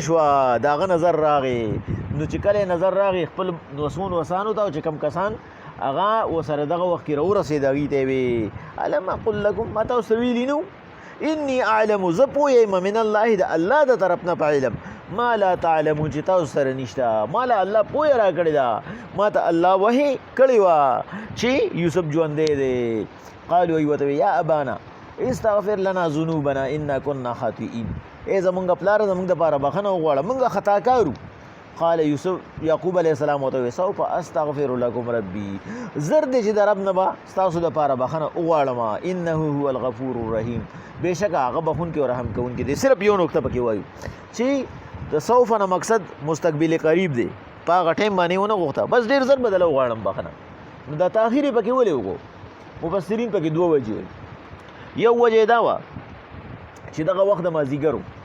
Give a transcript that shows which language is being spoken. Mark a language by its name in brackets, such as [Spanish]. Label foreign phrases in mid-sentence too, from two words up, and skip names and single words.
[Pashto] شوه د هغه نظر راغې نو چې کله نظر راغې خپل وسون وسانو ته او چې کم کسان هغه ورسره دغه وخت کې راورسېد هغوی ته وی [Arabic] الم اقل لکم [Pashto] ما تاسو ویلي نو [Arabic] انی اعلم [Pashto] زه پوهیم [Arabic] من الله [Pashto] د الله د طرف نه په علم [Arabic] ما لا تعلمون [Pashto] چې تاسو سره نشته ما له الله پوهه را کړې ده ما ته الله وحی کړې وه چې یوسف ژوندی دی قالو وی ورته [Arabic] یا ابانا استغفر لنا ذنوبنا انا كنا خاطئین [Pashto] ای زمونږ پلاره زمونږ دپاره بخښنه وغواړه مونږ خطاکارو قال یوسف یعقوب [Arabic] علیه السلام [Pashto] ورته وی [Arabic] سوف استغفر لکم ربي [Pashto] زر دی چې د رب نه به ستاسو دپاره بخښنه وغواړم [Arabic] انه هو الغفور الرحیم [Pashto] بېشکه هغه بخونکي او رحم کوونکي دی صرف یو نکته پکې وایو چې د سوف نه مقصد مستقبل قریب دی په هغه ټایم باندې ونه غوښته بس ډېر زر به دله وغواړم بخښنه نو دا تاخیر یې پکې ولې وکړو مفسرین پکې دوه وجې وایي یو وجه دا وه چې دغه وخت د مازدیګر